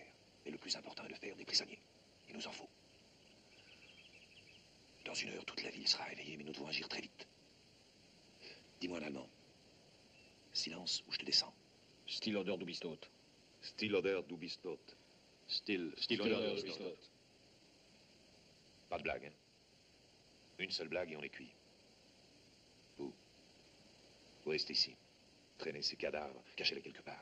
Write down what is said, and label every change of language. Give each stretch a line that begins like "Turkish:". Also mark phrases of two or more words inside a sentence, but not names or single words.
French: Mais le plus important est de faire des prisonniers. Il nous en faut. Dans 1 heure, toute la ville sera réveillée, mais nous devons agir très vite. Dis-moi en allemand. Silence ou je te descends.
German: Still oder du bist tot. Still oder du bist tot. Still oder du bist tot.
French: Pas de blague, hein? Une seule blague et on est cuit. Vous restez ici. Traînez ces cadavres, cachez-les quelque part.